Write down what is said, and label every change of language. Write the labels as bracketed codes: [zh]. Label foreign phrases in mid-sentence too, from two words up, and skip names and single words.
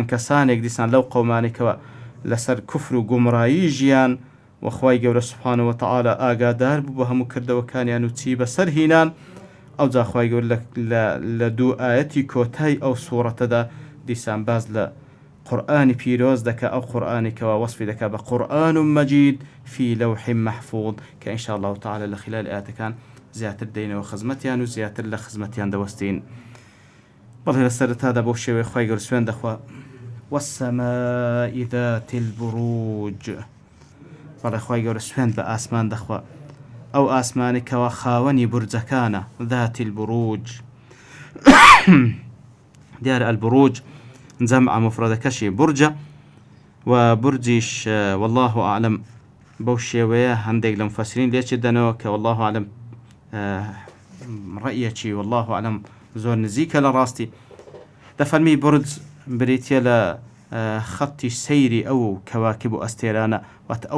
[ckb] کەسانێک دیسان لەو قەومانێکەوە لەسەر کوفر و گومڕایی ژیان وەخوای گەورە [ar] سوبحانە و تەعالا [ckb] ئاگادار بوو بە هەموو کردەوەکانیان و چی بەسەر هینان ئەوجا خوای گەورە لە دوو ئاەتی کۆتای ئەو سوورەتەدا دیسان باز لە قورئانی پیرۆز دەکا ئەو قورئانێکەوە وەسفی دەکا بە [ar] قورئان مەجید فی لەوح محفوظ [ckb] کە [ar] ئینشاء الله تعالی [ckb] لە خلال ئاەتەکان زیاتر دەینەوە خزمەتیان و زیاتر لە خزمەتیان دەوەستین. بەڵێ لە سەرەتادا بەو شێوەیە خوای گەورە سوێن دەخوا [ar] والسماء ذات البروج [ckb] بەڵێ خوای گەورە سوێن بە ئاسمان دەخوا ئەو ئاسمانی کەوا خاوەنی بورجەکانە [ar] ذات البروج [ckb] دیارە البروج جەمع مفرەدەکەشی بورجە و بورجیش [ar] والله ئاعلم [ckb] بەو شێوەیە هەندێک لە مفەسرین لێچێ دەنەوە کە [ar] والله ئاعلم [ckb] ڕەئیەکی [ar] والله ئاعلم [ckb] زۆر نزیکە لە ڕاستی دەفەرمی بورج بریتە لە خەتی سەیری ئەو کەواکب و ئەستێرانە واتە ئەو